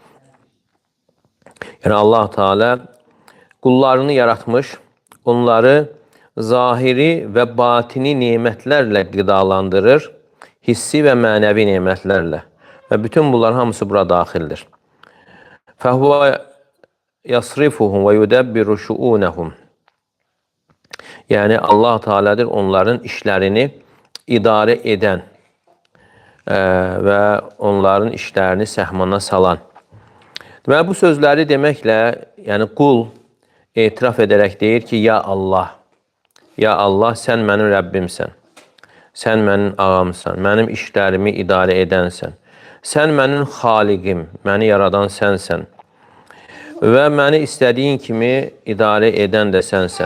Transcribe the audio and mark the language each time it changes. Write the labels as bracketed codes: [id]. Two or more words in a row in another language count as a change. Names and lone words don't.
[az] Yəni Allah Teala qullarını yaratmış, onları zahiri və batini nemətlərlə qidalandırır, hissi və mənəvi nemətlərlə. Və bütün bunlar hamısı bura daxildir. [ar] فَهُوَ يَصْرِفُهُمْ وَيُدَبِّرُ شُؤُونَهُمْ. [az] Yəni Allah Teala'dır onların işlərini idarə edən və onların işlərini səhmana salan. Deməli, bu sözləri deməklə, yəni qul etiraf edərək deyir ki, ya Allah, sən mənim Rəbbimsən, sən mənim ağamsan, mənim işlərimi idarə edənsən, sən mənim xaliqim, məni yaradan sənsən və məni istədiyin kimi idarə edən də sənsən.